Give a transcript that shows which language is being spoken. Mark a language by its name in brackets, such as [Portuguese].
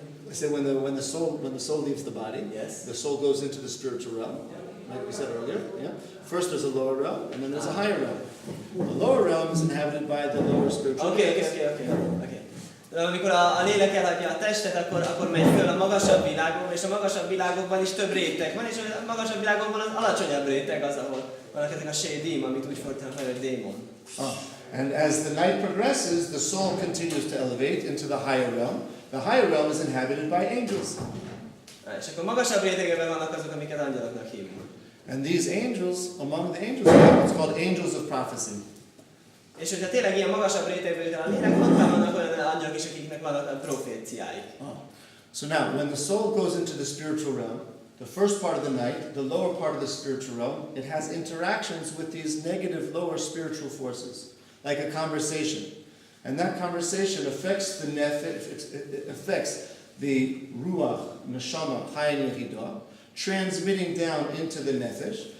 [English] I said when the soul leaves the body, Yes. the soul goes into the spiritual realm, like we said earlier. Yeah. First there's a lower realm, and then there's a higher realm. The lower realm is inhabited by the lower spiritual beings. Okay. [Hungarian] De amikor a lélek elhagyja a testet, akkor megy föl a magasabb világokba, és a magasabb világokban is több réteg van, és a magasabb világokban az alacsonyabb réteg az, ahol vannak ezek a sédim, amit úgy fordítanak fel, hogy démon. [English] And as the night progresses, the soul continues to elevate into the higher realm. The higher realm is inhabited by angels. [Hungarian] És akkor magasabb rétegekben vannak azok, amiket angyaloknak hívunk. [English] And these angels, among the angels, are what's called angels of prophecy. [Hungarian] És hogyha tényleg ilyen magasabb rétegben jut el a lélek, ott vannak olyan angyalok is, akiknek vannak proféciáik. [English] So now, when the soul goes into the spiritual realm, the first part of the night, the lower part of the spiritual realm, it has interactions with these negative lower spiritual forces, like a conversation. And that conversation affects the nefesh, it affects the ruach, neshama, chayin yehidah, transmitting down into the nefesh.